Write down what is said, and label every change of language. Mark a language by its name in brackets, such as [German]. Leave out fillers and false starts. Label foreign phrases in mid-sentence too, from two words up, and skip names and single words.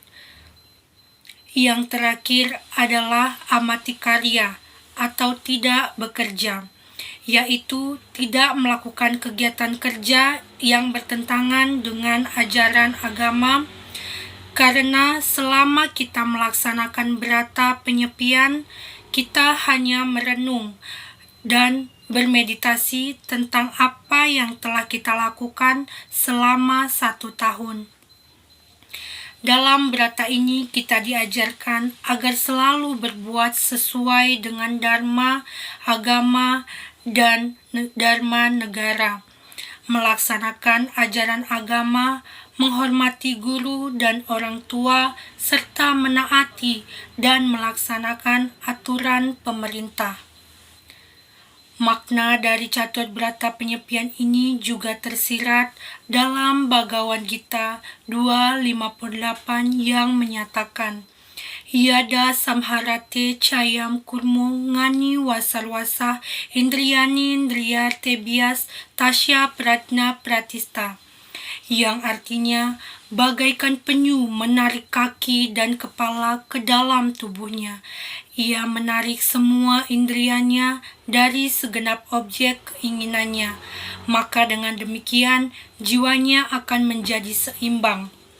[Indonesian] Yang terakhir adalah amati karya atau tidak bekerja, yaitu tidak melakukan kegiatan kerja yang bertentangan dengan ajaran agama, karena selama kita melaksanakan berata penyepian, kita hanya merenung dan bermeditasi tentang apa yang telah kita lakukan selama 1 tahun. Dalam berata ini kita diajarkan agar selalu berbuat sesuai dengan dharma, agama, dan dharma negara, melaksanakan ajaran agama, menghormati guru dan orang tua, serta menaati dan melaksanakan aturan pemerintah. Makna dari catur berata penyepian ini juga tersirat dalam Bhagavad Gita 2:58 yang menyatakan, [Sanskrit] Yada samharate cayam kurmo ngani wasarwasa indriyani indriyarte bias tasya pratna pratista, [Indonesian] yang artinya bagaikan penyu menarik kaki dan kepala ke dalam tubuhnya. Ia menarik semua indrianya dari segenap objek keinginannya, maka dengan demikian jiwanya akan menjadi seimbang.